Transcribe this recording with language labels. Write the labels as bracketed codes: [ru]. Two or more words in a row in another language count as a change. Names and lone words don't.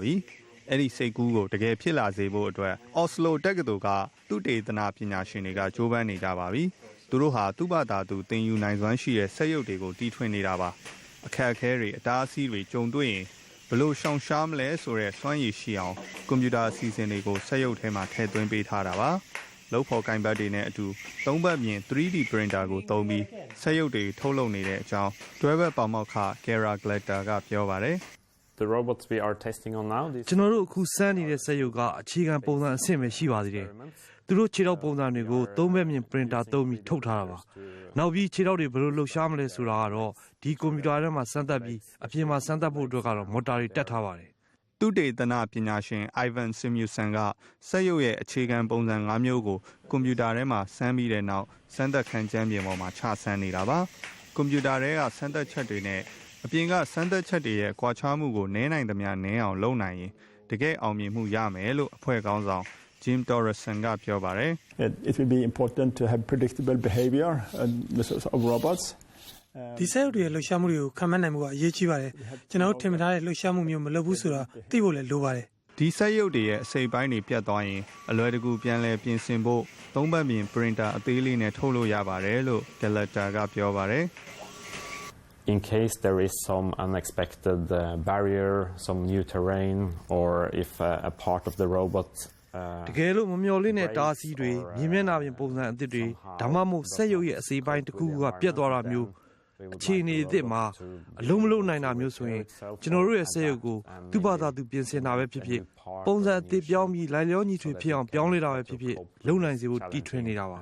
[my] ပြီ။အဲ့ဒီစိတ်ကူးကိုတကယ်ဖြစ်လာစေဖို့အတွက်အော်စလိုတက္ကသိုလ်ကသုတေသနပညာရှင်တွေကကြိုးပမ်းနေကြပါပြီ။သူတို့ဟာသူ့ဘာသာသူသင်ယူနိုင်စွမ်းရှိတဲ့စက်ရုပ်တွေကိုတီထွင်နေတာပါ။အခက်အခဲတွေအတားအဆီးတွေကြုံတွေ့ရင်ဘလို့ရှောင်ရှားမလဲဆိုတဲ့စွမ်းရည်ရှိအောင်ကွန်ပျူတာအစီအစဉ်တွေကိုစက်ရုပ်ထဲမှာထည့်သွင်းပေးထားတာပါ။လုပ်ဖော်ကိုင်ဘတ်တွေနဲ့အတူသုံးဘက်မြင် [en] 3D printer [my] ကိုသုံးပြီးစက်ရုပ်တွေထုတ်လုပ်နေတဲ့အကြောင်းတွဲဘက်ပါမောက္ခ Kara Glitter ကပြောပါတယ် [en] The robots we are testing on now [my] ကျွန်တော်တို့အခုစမ်းနေတဲ့စက်ရုပ်ကအခြေခံပုံစံအဆင့်ပဲရှိပါသေးတယ်။သူတို့ခြေထောက်ပုံစံတွေကိုသုံးဘက်မြင် printer သုံးပြီးထုတ်ထားတာပါ။နောက်ပြီးခြေထောက်တွေဘယ်လိုလှုပ်ရှားမလဲဆိုတာကတော့ဒီကွန်ပျူတာထဲမှာစမ်းသပ်ပြီးအပြင်မှာစမ်းသပ်ဖို့အတွက်ကတော့မော်တာတွေတက်ထားပါတယ် ။သုတေသနပညာရှင် Ivan Simusan ကစက်ရုပ်ရဲ့အခြေခံပုံစံ5မျိုးကိုကွန်ပျူတာထဲမှာစမ်းပြီးတဲ့နောက်စမ်းသပ်ခန်းကျမ်းပြင်ပေါ်မှာချဆန်းနေတာပါ။ကွန်ပျူတာထဲကစမ်းသပ်ချက်တွေနဲ့အပြင်ကစမ်းသပ်ချက်တွေရဲ့ကွာခြားမှုကိုနည်းနိုင်သမျှနည်းအောင်လုပ်နိုင်ရင်တကယ်အောင်မြင်မှုရမယ်လို့အဖွဲ့ခေါင်းဆောင် Jim Torreson ကပြောပါတယ် [en] It will be important to have predictable behavior of robots [my] ဒီစက်ရုပ်တွေရဲ့လှုပ်ရှားမှုတွေကိုခံမှန်းနိုင်မှုကအရေးကြီးပါတယ်ကျွန်တော်တို့ထင်မှတ်ထားတဲ့လှုပ်ရှားမှုမျိုးမလုပ်ဘူးဆိုတာသိဖို့လည်းလိုပါတယ် ဒီစက်ရုပ်တွေရဲ့အစိပ်ပိုင်းတွေပြတ်သွားရင်အလွယ်တကူပြန်လည်ပြင်ဆင်ဖို့သုံးဘက်မြင် printer အသေးလေးနဲ့ထုတ်လို့ရပါတယ်လို့ Glitter ကပြောပါတယ် [en] In case there is some unexpected barrier, some new terrain, or if a part of the robot [my] တကယ်လို့မမျှော်လင့်တဲ့တားဆီးတွေမြေမျက်နှာပြင်ပုံစံအသစ်တွေဒါမှမဟုတ်စက်ရုပ်ရဲ့အစိပ်ပိုင်းတစ်ခုကပြတ်သွားတာမျိုးအခြေအနေအသစ်မှာအလုံးမလုံးနိုင်တာမျိုးဆိုရင်ကျွန်တော်တို့ရဲ့စက်ရုပ်ကိုသူ့ဘာသာသူပြင်ဆင်တာပဲဖြစ်ဖြစ်ပုံစံအသစ်ပြောင်းပြီးလိုက်လျောညီထွေဖြစ်အောင်ပြောင်းလဲတာပဲဖြစ်ဖြစ်လုံနိုင်စေဖို့တီထွင်နေတာပါ